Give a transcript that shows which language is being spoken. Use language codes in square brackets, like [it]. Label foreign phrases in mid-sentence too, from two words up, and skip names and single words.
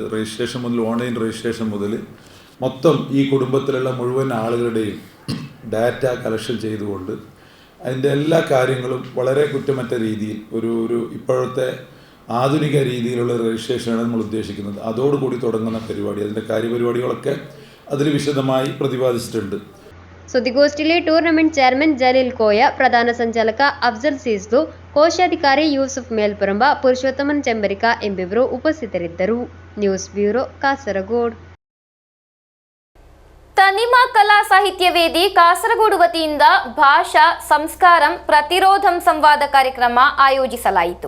[ml] രജിസ്ട്രേഷൻ മുതൽ, [en] online registration [ml] മുതൽ മൊത്തം ഈ കുടുംബത്തിലുള്ള മുഴുവൻ ആളുകളുടെയും [en] data collection [ml] ചെയ്തുകൊണ്ട് അതിൻ്റെ എല്ലാ കാര്യങ്ങളും വളരെ കുറ്റമറ്റ രീതിയിൽ ഒരു ഇപ്പോഴത്തെ ആധുനിക രീതിയിലുള്ള രജിസ്ട്രേഷനാണ് നമ്മൾ ഉദ്ദേശിക്കുന്നത്. അതോടുകൂടി തുടങ്ങുന്ന പരിപാടി, അതിൻ്റെ കാര്യപരിപാടികളൊക്കെ അതിൽ വിശദമായി പ്രതിപാദിച്ചിട്ടുണ്ട്. [kn] ಸುದ್ದಿಗೋಷ್ಠಿಯಲ್ಲಿ [en] tournament chairman [kn] ಜಲೀಲ್ ಕೋಯ, ಪ್ರಧಾನ ಸಂಚಾಲಕ ಅಫ್ಜಲ್ ಸೀಸ್ಲು, ಕೋಶಾಧಿಕಾರಿ ಯೂಸುಫ್ ಮೇಲ್ಪರಂಬ, ಪುರುಷೋತ್ತಮನ್ ಚೆಂಬರಿಕ ಎಂಬಿಬ್ಬರು ಉಪಸ್ಥಿತರಿದ್ದರು. [en] news bureau, [kn] ಕಾಸರಗೋಡು. ತನಿಮಾ ಕಲಾ ಸಾಹಿತ್ಯ ವೇದಿ ಕಾಸರಗೋಡು ವತಿಯಿಂದ ಭಾಷಾ ಸಂಸ್ಕಾರಂ ಪ್ರತಿರೋಧಂ ಸಂವಾದ ಕಾರ್ಯಕ್ರಮ ಆಯೋಜಿಸಲಾಯಿತು.